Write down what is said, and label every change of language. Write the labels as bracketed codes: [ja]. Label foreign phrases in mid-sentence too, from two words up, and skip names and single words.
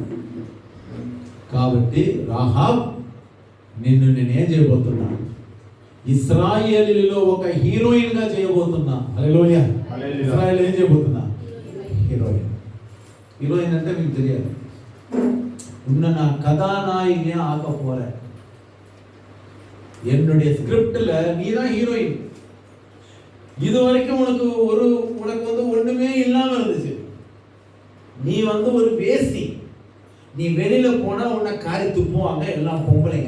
[te] కాబట్టి రాహాబ్, నిన్ను నేనేం చేయబోతున్నా? ఇశ్రాయేలీలో ఒక హీరోయిన్ గా చేయబోతున్నా. హల్లెలూయా. ఇశ్రాయేల్ ఏం చేయబోతున్నా? హీరోయిన్ అంటే మీకు తెలియాలి. ఉన్న నా [ta] கதாநாயகி ஆக போற, என்னுடைய ஸ்கிரிப்ட்ல நீ தான் ஹீரோயின். இது வரைக்கும் உனக்கு ஒண்ணுமே இல்லாம இருந்துச்சு. நீ ஒரு வேசி. நீ வெளியில போனா உன்னை காரி துப்புவாங்க எல்லாம் பொம்பளைங்க.